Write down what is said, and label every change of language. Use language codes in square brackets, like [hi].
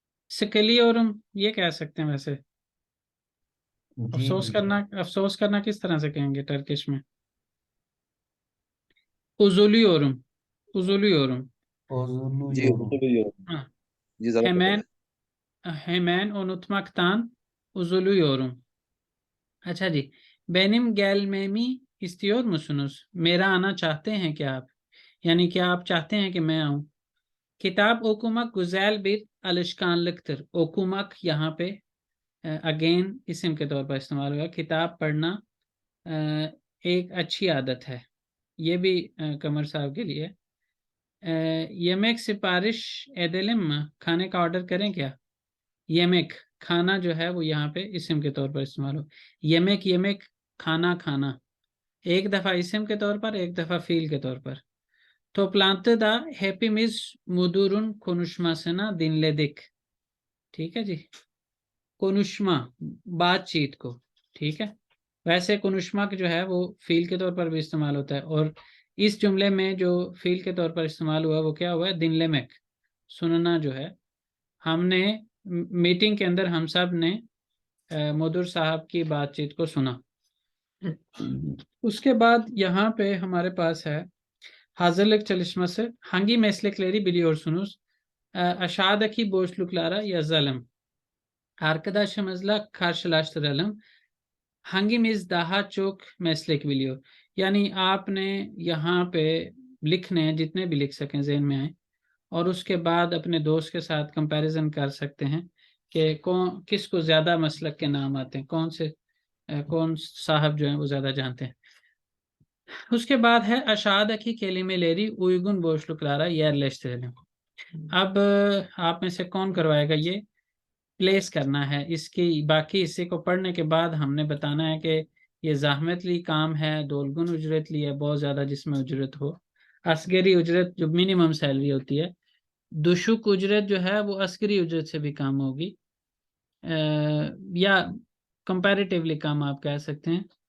[tr] Sıkılıyorum, [hi] ये कह सकते हैं वैसे। जी जी। अफसोस करना किस तरह से कहेंगे टर्किश में? [tr] Üzülüyorum, üzülüyorum। [hi] जी [tr] Bozuluyorum। [hi] बिल्कुल ये। हाँ, जी जरा [tr] hemen [hi] बताइए। [tr] hemen unutmaktan üzülüyorum। [hi] अच्छा जी, [tr] benim gelmemi istiyor musunuz? [hi] मेरा आना चाहते हैं क्या आप? यानी क्या आप चाहते हैं कि मैं आऊं? [tr] Kitap okumak güzel bir alışkanlıktır। [hi] Okumak यहाँ पे अगेन इस्म के तौर पर इस्तेमाल हुआ। किताब पढ़ना अ, एक अच्छी आदत है। ये भी कमर साहब के लिए। [tr] यमेक सिफारिश एदेलिम, [hi] खाने का ऑर्डर करें क्या? यमेक, खाना जो है वो यहाँ पे इस्म के तौर पर इस्तेमाल हो। यमेक यमेक, खाना खाना, एक दफ़ा इस्म के तौर पर, एक दफ़ा फील के तौर पर। [tr] Toplantıda hepimiz müdürün konuşmasına dinledik। [hi] ठीक है जी, konuşma, बातचीत को, ठीक है। वैसे konuşma जो है वो फील के तौर पर भी इस्तेमाल होता है, और इस जुमले में जो फील के तौर पर इस्तेमाल हुआ वो क्या हुआ है? dinlemek, सुनना जो है। हमने मीटिंग के अंदर हम सब ने मुदुर साहब की बातचीत को सुना। उसके बाद यहाँ पे हमारे पास है [tr] hazırlık çalışması. Hangi meslekleri biliyorsunuz? Aşağıdaki boşluklara yazalım. Arkadaşımızla karşılaştıralım. Hangimiz daha çok meslek biliyor? [hi] यानी आपने यहाँ पे लिखने हैं, जितने भी लिख सकें ज़हन में आए, और उसके बाद अपने दोस्त के साथ कंपैरिजन कर सकते हैं कि कौन किसको ज़्यादा मसलक के नाम आते हैं, कौन साहब जो हैं वो ज़्यादा जानते हैं। उसके बाद है [tr] aşağıdaki kelimeleri uygun boşluklara yerleştirelim। [hi] अब आप में से कौन करवाएगा ये? प्लेस करना है, इसकी बाकी हिस्से को पढ़ने के बाद हमने बताना है कि ये ज़ाहमतली काम है, दोलगुन उजरत ली है, बहुत ज़्यादा जिसमें उजरत हो, असगरी उजरत जो मिनिमम सैलरी होती है, दुशुक उजरत जो है वो अस्करी उजरत से भी कम होगी, या कंपैरेटिवली कम आप कह सकते हैं।